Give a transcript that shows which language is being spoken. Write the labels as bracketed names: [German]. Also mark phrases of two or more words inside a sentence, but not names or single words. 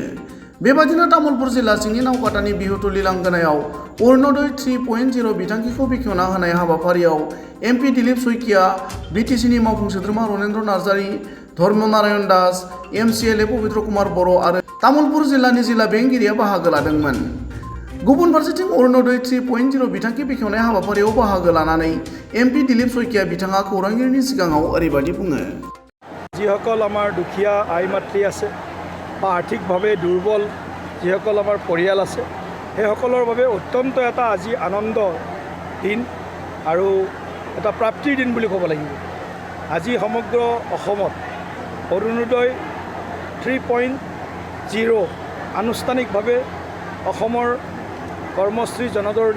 [Bodo] बेबादिनो तामुलपुर जिल्ला सिंनि नावकाटानि बिहुतुलि लांगोनायाव अरुणोदय 3.0 बिथांखिखौ बेखेवना होनाय हाबाफारियाव एमपि दिलीप शइकिया, बिटिसिनि मावफुं सोद्रोमा रनेन्द्र नार्जारी, धर्मनारायण दास, एमसिएलए पबित्र कुमार बर' आरो तामुलपुर जिल्लानि जिल्ला बेंगिरिया बाहागो लादोंमोन। गुबुन फारसेथिं अरुणोदय 3.0 बिथांखि बेखेवनाय हाबाफारियाव बाहागो लानानै एमपि दिलीप शइकिया बिथाङा खौरांगिरिनि सिगाङाव ओरैबायदि बुङो। [Assamese] যিসকল আমাৰ দুখীয়া আই মাতৃ আছে বা আৰ্থিকভাৱে দুৰ্বল যিসকল আমাৰ পৰিয়াল আছে সেইসকলৰ বাবে অত্যন্ত এটা আজি আনন্দ দিন আৰু এটা প্ৰাপ্তিৰ দিন বুলি ক'ব লাগিব। আজি সমগ্ৰ অসমত অৰুণোদয় 3.0 আনুষ্ঠানিকভাৱে অসমৰ কৰ্মশ্ৰী জনদৰদী